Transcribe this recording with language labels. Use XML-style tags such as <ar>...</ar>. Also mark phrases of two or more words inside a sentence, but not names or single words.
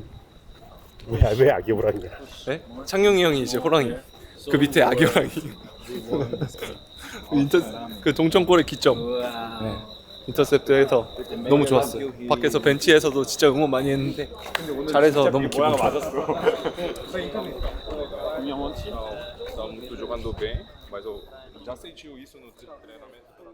<ko>왜 아기 호랑이야? 네? 창용이 형이 이제 호랑이. 그 밑에 아기 호랑이. 그 동점골의 기점. 네. 인터셉트에서 너무 좋았어요. 밖에서 벤치에서도 진짜 응원 많이 했는데 잘해서 너무 기분 좋았어요.</ko> <pt>Estamos jogando bem, mas eu já senti isso no treinamento.</pt>